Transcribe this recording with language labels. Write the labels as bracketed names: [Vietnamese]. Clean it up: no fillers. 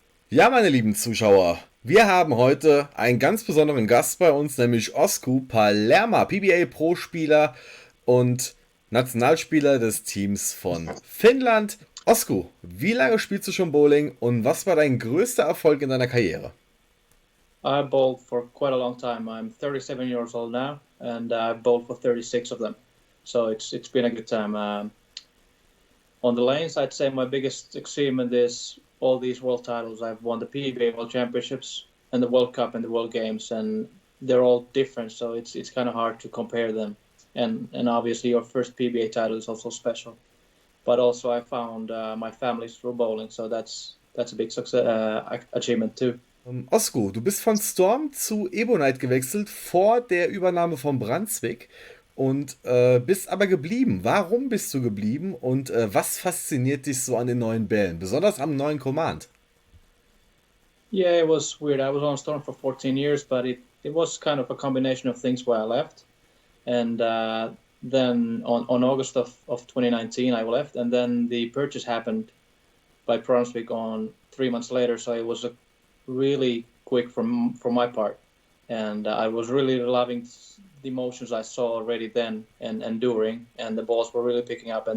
[German] Ja, meine lieben Zuschauer, wir haben heute einen ganz besonderen Gast bei uns, nämlich Osku Palermaa, PBA Pro-Spieler und Nationalspieler des Teams von Finnland. Osku, wie lange spielst du schon Bowling und was war dein größter Erfolg in deiner Karriere? [English] I bowled for quite a long time. I'm 37 years old now, and I've bowled for 36 of them. So it's been a good time. On the lanes, I'd say my biggest achievement is all these world titles. I've won the PBA World Championships and the World Cup and the World Games, and they're all different. So it's kind of hard to compare them. And obviously, your first PBA title is also special. But also, I found my family through bowling, so that's a big success achievement too. [German] Osku, du bist von Storm zu Ebonite gewechselt vor der Übernahme von Brunswick und bist aber geblieben. Warum bist du geblieben und was fasziniert dich so an den neuen Bällen, besonders am neuen Command? [English] Yeah, it was weird. I was on Storm for 14 years, but it was kind of a combination of things why I left. And then on August of 2019, I left, and then the purchase happened by Brunswick on 3 months later. So it was a really quick from my part, and I was really loving the emotions I saw already then and during, and the balls were really picking up.